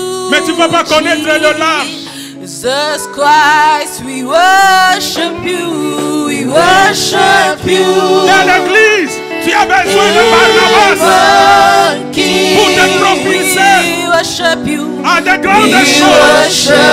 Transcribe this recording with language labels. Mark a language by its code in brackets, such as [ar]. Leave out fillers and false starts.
[fr] Mais tu ne vas pas connaître le large. [en] Jesus Christ, we worship you, we worship you. [fr] Dans l'église, tu as besoin de Barnabas pour te propulser à de grandes choses.